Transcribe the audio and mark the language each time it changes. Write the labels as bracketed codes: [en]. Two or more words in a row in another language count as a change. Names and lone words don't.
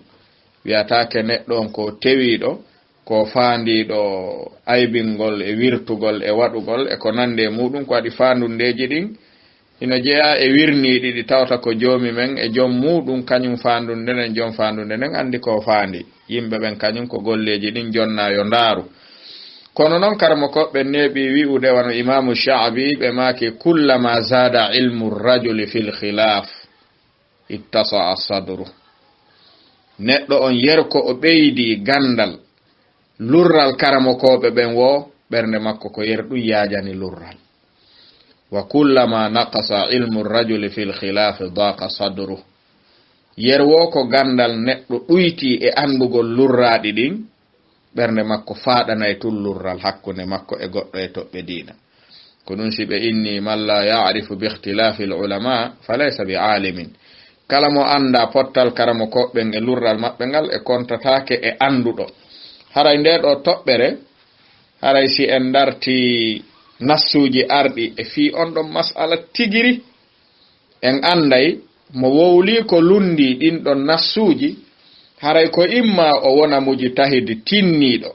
[ff] wiataake neddo on ko tewido ko faandido aybingol e wirtugol e wadugol e ko nande mudum ko adi faandundeji din ina jeya e wirniidi di tawta ko joomi men e joom mudum kanyum faandunde nen joom faandunde nen andi ko faandi yimbe ben kanyum ko golleji din jonna yo ndaaru kono non karmo ko be nebi wi'ude wano imamu Sha'bi be maaki [ar] كلما زاد علم الرجل في الخلاف اتسع الصدر [ff] neddo on yerko o beydi gandal lurral karamo ko be ben wo bernde makko ko yerdu yaajani lurral [ar] وكلما نقص علم الرجل في الخلاف ضاق صدره [ff] yerwo ko gandal neddo duyti e andugol lurraadi din bernde makko faadanay tullurral hakkunde makko e goddo e tobbe diina ko dun sibe inni man [ar] لا يعرف باختلاف العلماء فليس بعالم [ff] kala mo anda pottal karamo ko ben e lurral mabbe ngal e kontataake e andudo haray ndedo tobbere haray si en darti nassuji ardi e fi on don mas'ala tigiri en anday mo wowli ko lundi din don nassuji haray ko imma o wona muji tahidi tinnido